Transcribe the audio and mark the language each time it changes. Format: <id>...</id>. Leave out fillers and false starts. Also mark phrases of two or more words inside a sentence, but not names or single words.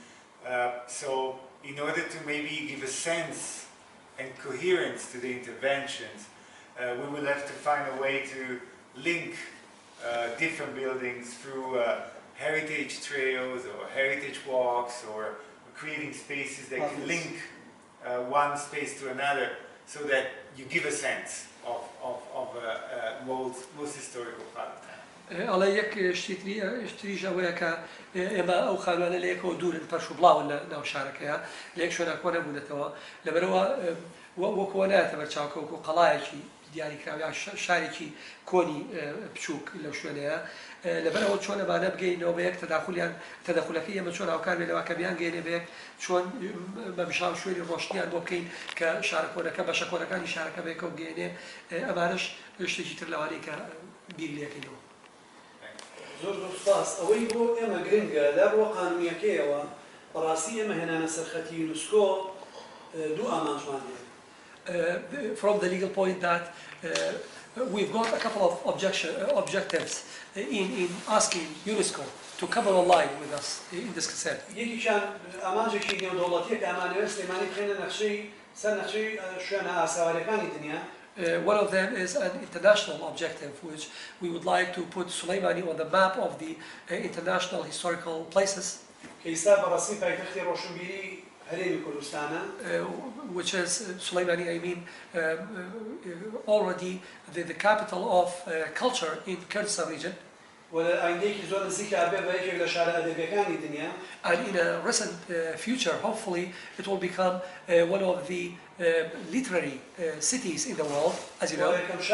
<en>So in order to maybe give a sense and coherence to the interventions, we will have to find a way to link different buildings through heritage trails or heritage walks, or creating spaces that can link one space to another, so that you give a sense of most historical part of town.</en> <ckb>ئەڵێ یەک شتریش ئەوەیە کە ئێمە ئەو خانوانە لە یەکەوە دوورن پەرش و بڵاون لە ناو شارەکەیە لە یەک شوێنە کۆ نەبوونەتەوە لەبەرەوە وەکەوە نایەتە بەرچاوکە وەکو قەڵایەکی دیاریکراوە شارێکی کۆنی بچووک لەو شوێنەیە لەبەرەوە چۆن ئەمانە بگەینەوە بە یەک تەداخولەکەی ئەمە چۆن هاوکار بێنەوە کە بیان گەێنێ بە یەک چۆن بە بشاو شوێنی ڕۆشتیان بۆ بکەین کە شارە کۆنەکە بەشە کۆنەکانی شارەکە بەیەکەوە بگەێنێ ئەمانەش شتێکی تر لەوانەیە کە بیر لێکەینەوە. زۆر سپاس. ئەوەی بۆ ئێمە گرنگە لە ڕۆ قانونیەکەیەوە بەڕاستی ئێمە هێنانە سەرخەتی یونسکۆ دوو ئامانجمان هەیە.</ckb> <en>From the legal point that we've got a couple of objectives in asking UNESCO to come online with us in this consent.</en> <ckb>یەکیشان ئامانجێکی نێودەوڵەتیە کە ئەمانەوێت سلێمانی بخێنە نەخشەی سەر نەخشەی شوێنە ئاساوارەکانی دنیا.</ckb> <en>One of them is an international objective, which we would like to put Sulaimani on the map of the international historical places.</en> <ckb>ئێستا بەڕاستی پایتەختی ڕۆشنبیری هەرێمی کوردستانە.</ckb> <en>Which is Sulaimani, I mean, already the capital of culture in Kurdistan region. And in a recent future, hopefully, it will become one of the literary cities in the world, as you know.</en>